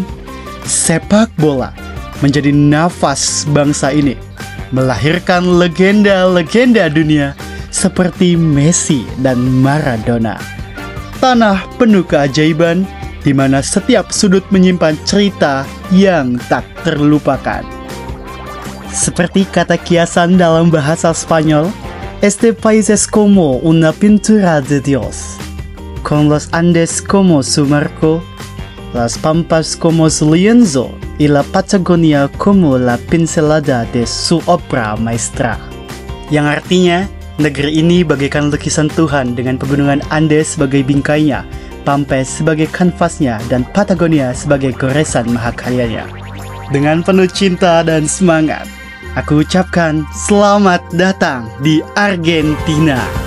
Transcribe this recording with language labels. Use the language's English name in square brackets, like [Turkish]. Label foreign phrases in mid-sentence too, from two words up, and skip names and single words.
[Indonesian] Sepak bola menjadi nafas bangsa ini, melahirkan legenda-legenda dunia seperti Messi dan Maradona. Tanah penuh keajaiban, di mana setiap sudut menyimpan cerita yang tak terlupakan. Seperti kata kiasan dalam bahasa Spanyol, [Spanish] "Este país es como una pintura de Dios, con los Andes como su marco, las Pampas como su lienzo, y la Patagonia como la pincelada de su obra maestra." [Indonesian] Yang artinya, negeri ini bagaikan lukisan Tuhan dengan pegunungan Andes sebagai bingkainya, Pampas sebagai kanvasnya, dan Patagonia sebagai goresan mahakaryanya. Dengan penuh cinta dan semangat, aku ucapkan selamat datang di Argentina.